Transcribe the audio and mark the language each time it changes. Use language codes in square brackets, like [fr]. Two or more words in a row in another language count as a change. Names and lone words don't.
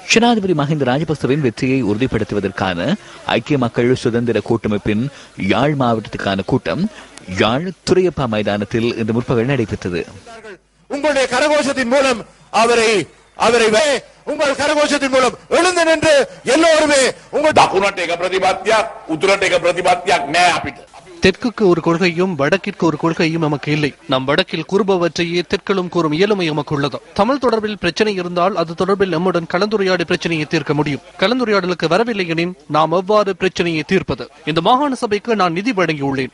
[ta] ஜனாதிபதி மஹிந்த ராஜபக்சவின் வெற்றியை உறுதிப்படுத்துவதற்கான ஐக்கிய மக்கள் சுதந்திர கூட்டமைப்பின் யாழ் மாவட்டத்துக்கான கூட்டம் யாழ் துரையப்பா மைதானத்தில் இன்று முற்பகல் நடைபெற்றது. உங்களுடைய கரகோஷத்தின் மூலம் அவரை உங்கள் கரகோஷத்தின் மூலம் எழுந்து நின்று எல்லோருமே உங்கள் [si] දකුණට එක ප්‍රතිපත්තියක් උතුරට එක ප්‍රතිපත්තියක් නෑ අපිට. [ta] தெற்குக்கு ஒரு கொள்கையும் வடக்கிற்கு ஒரு கொள்கையும் நமக்கு இல்லை. நம் வடக்கில் கூறுபவற்றையே தெற்கிலும் கூறும் இயலுமை நமக்கு உள்ளது. தமிழ் தொடர்பில் பிரச்சனை இருந்தால் அது தொடர்பில் நம்முடன் கலந்துரையாடி பிரச்சனையை தீர்க்க முடியும். கலந்துரையாடலுக்கு வரவில்லை எனின் நாம் எவ்வாறு பிரச்சனையை தீர்ப்பது? இந்த மாகாண சபைக்கு நான் நிதி வழங்கியுள்ளேன்.